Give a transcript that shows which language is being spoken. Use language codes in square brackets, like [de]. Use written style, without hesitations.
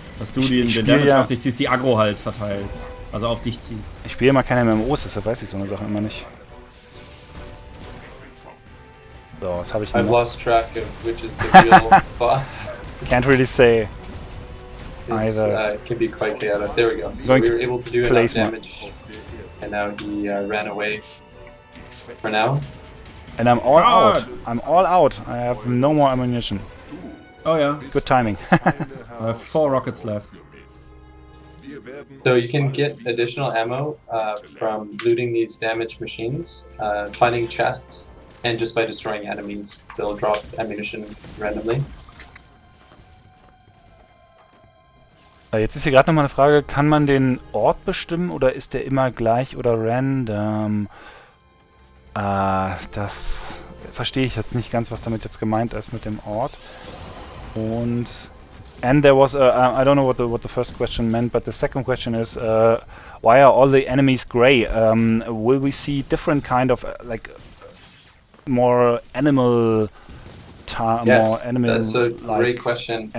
[de] Dass du den Damage auf dich ziehst, die Aggro halt verteilst. Also auf dich ziehst. Ich spiele mal keine MMOs, deshalb weiß ich so eine Sache immer nicht. So, was habe ich denn? [en] I've lost track of which is the real boss. Can't really say. It can be quite chaotic. There we go. So we were able to do enough damage, and now he ran away. For now. And I'm all out. I'm all out. I have no more ammunition. Oh yeah. Good timing. I have 4 rockets left. So you can get additional ammo from looting these damaged machines, finding chests, and just by destroying enemies. They'll drop ammunition randomly. [de] Jetzt ist hier gerade nochmal eine Frage, kann man den Ort bestimmen oder ist der immer gleich oder random? Das verstehe ich jetzt nicht ganz, was damit jetzt gemeint ist mit dem Ort. [en] And there was I don't know what the first question meant, but the second question is why are all the enemies gray? Will we see different kind of like more animal that's a great question.